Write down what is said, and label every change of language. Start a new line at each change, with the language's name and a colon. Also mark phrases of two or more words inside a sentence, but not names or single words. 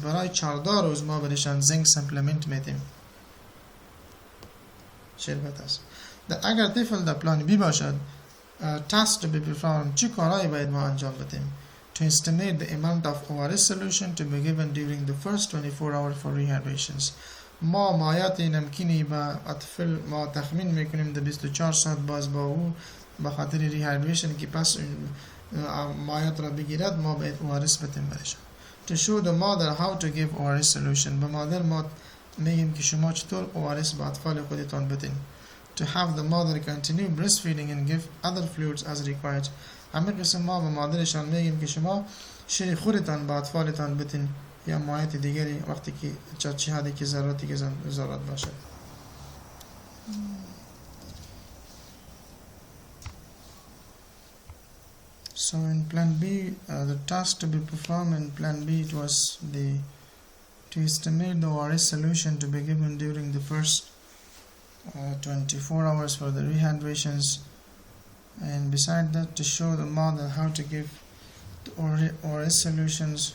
Persian: برای 14 روز ما برشان
English: zinc supplement
Persian: میدیم. شربت است. اگر طفل در پلان بی باشد
English: task to be performed
Persian: چه کارهایی باید ما انجام بدیم؟
English: To estimate the amount of ORS solution to be given during the first 24 hours for rehydrations.
Persian: ما مایعات نمکینی با اطفال ما تخمین میکنیم در 24 ساعت باز با او به خاطر ریهایدریشن که پس مایعات را بگیرد ما باید ORS بدیم برش.
English: To show the mother how to give ORS solution.
Persian: به مادر ما میگیم که شما چطور ORS به اطفال خودتان بدین.
English: To have the mother continue breastfeeding and give other fluids as required.
Persian: همه قسم ما به مادرشان میگیم که شما شیر خودتان به اطفالتان بدین یا مایعات دیگری وقتی که چه حدی که ضرورتی که ضرورت باشد.
English: So in plan B, the task to be performed in plan B, it was to estimate the ORS solution to be given during the first 24 hours for the rehydrations, and beside that to show the mother how to give the ORS solutions.